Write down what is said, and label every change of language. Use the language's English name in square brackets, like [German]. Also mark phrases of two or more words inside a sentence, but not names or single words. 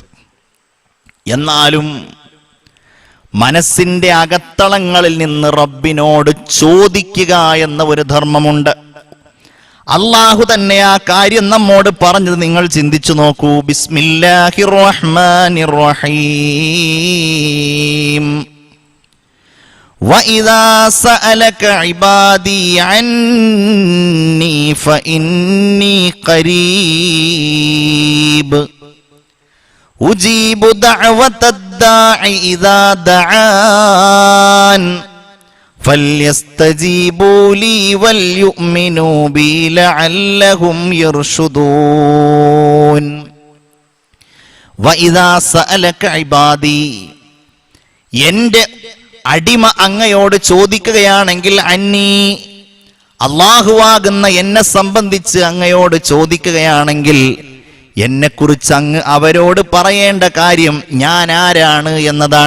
[Malayalam] എന്നാലും മനസ്സിന്റെ അകത്തളങ്ങളിൽ നിന്ന് റബ്ബിനോട് ചോദിക്കുക എന്ന ഒരു ധർമ്മമുണ്ട്. അള്ളാഹു തന്നെ ആ കാര്യം നമ്മോട് പറഞ്ഞത് നിങ്ങൾ ചിന്തിച്ചു നോക്കൂ. [Arabic] بسم الله الرحمن الرحيم. وَإِذَا سَأَلَكَ عِبَادِي عَنِّي فَإِنِّي قَرِيبٌ أُجِيبُ دَعْوَةَ الدَّاعِ إِذَا دَعَانِ فَلْيَسْتَجِيبُوا لِي وَلْيُؤْمِنُوا بِي لَعَلَّهُمْ يَرْشُدُونَ. وَإِذَا سَأَلَكَ عِبَادِي, [Malayalam] എൻ്റെ അടിമ അങ്ങയോട് ചോദിക്കുകയാണെങ്കിൽ, അന്നീ, അള്ളാഹുവാകുന്ന എന്നെ സംബന്ധിച്ച് അങ്ങയോട് ചോദിക്കുകയാണെങ്കിൽ, എന്നെക്കുറിച്ച് അങ്ങ് അവരോട് പറയേണ്ട കാര്യം ഞാൻ ആരാണ് എന്നതാണ്.